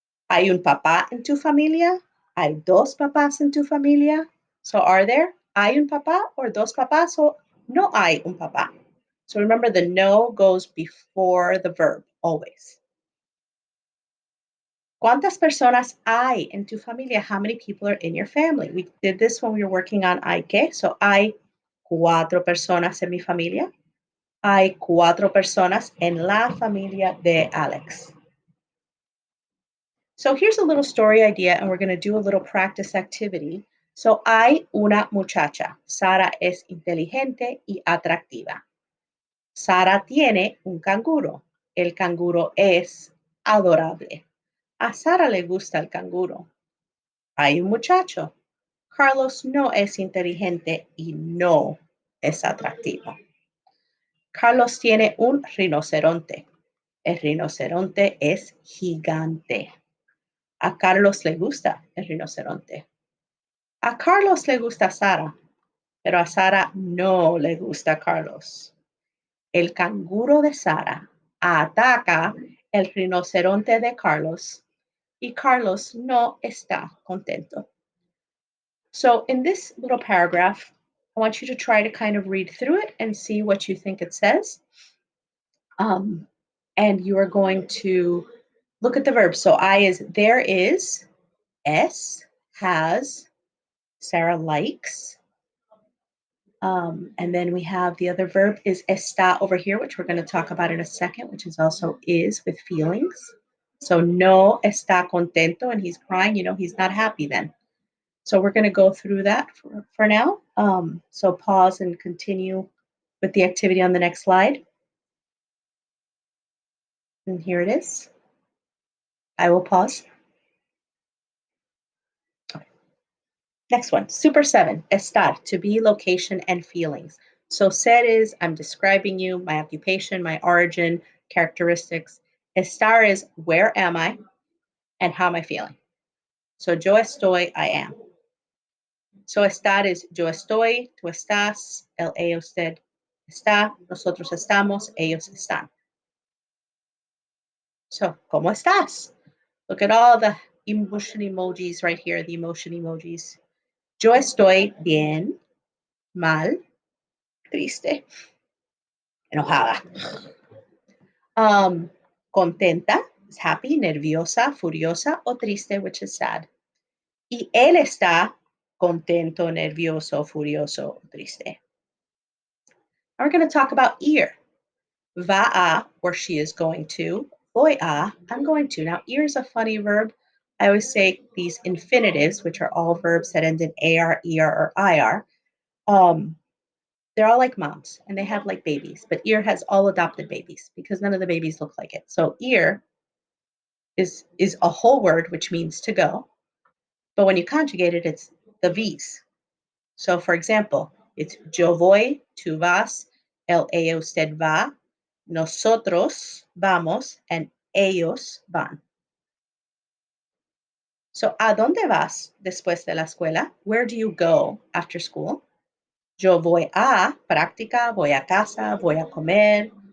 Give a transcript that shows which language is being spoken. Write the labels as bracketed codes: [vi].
[es] ¿Hay un papá en tu familia? ¿Hay dos papás en tu familia? [en] So are there? [es] ¿Hay un papá or dos papás? O no hay un papá. [en] So remember the no goes before the verb always. [es] ¿Cuántas personas hay en tu familia? [en] How many people are in your family? We did this when we were working on hay que. [es] So hay cuatro personas en mi familia. Hay cuatro personas en la familia de Alex. [en] So here's a little story idea, and we're going to do a little practice activity. [es] So hay una muchacha. Sara es inteligente y atractiva. Sara tiene un canguro. El canguro es adorable. A Sara le gusta el canguro. Hay un muchacho. Carlos no es inteligente y no es atractivo. Carlos tiene un rinoceronte. El rinoceronte es gigante. A Carlos le gusta el rinoceronte. A Carlos le gusta Sara, pero a Sara no le gusta Carlos. El canguro de Sara ataca el rinoceronte de Carlos y Carlos no está contento. [en] So in this little paragraph, I want you to try to kind of read through it and see what you think it says. And you are going to look at the verbs. So I is there is, S has, Sarah likes. And then we have the other verb is está over here, which we're going to talk about in a second, which is also is with feelings. So [es] no está contento, [en] and he's crying. You know, he's not happy then. So we're going to go through that for now. So pause and continue with the activity on the next slide. And here it is. I will pause. Next one, Super 7, estar, to be, location, and feelings. So ser is, I'm describing you, my occupation, my origin, characteristics. Estar is, where am I and how am I feeling? So [es] yo estoy, [en] I am. [es] So estar is, yo estoy, tú estás, él, ella, usted está, nosotros estamos, ellos están. [en] So, [es] ¿cómo estás? [en] Look at all the emotion emojis right here, the emotion emojis. [es] Yo estoy bien, mal, triste, enojada. Contenta [en] is happy, [es] nerviosa, furiosa o triste, [en] which is sad. [es] Y él está contento, nervioso, furioso o triste. [en] Now we're going to talk about ir. [es] Va a, [en] where she is going to. [es] Voy a, [en] I'm going to. Now, ir is a funny verb. I always say these infinitives, which are all verbs that end in AR, ER, or IR, they're all like moms and they have like babies, but ir has all adopted babies because none of the babies look like it. So ir is a whole word, which means to go. But when you conjugate it, it's the V's. So for example, it's [es] yo voy, tú vas, él, ella, usted va, nosotros vamos, and ellos van. So, ¿a dónde vas después de la escuela? [en] Where do you go after school? [es] Yo voy a práctica, voy a casa, voy a comer.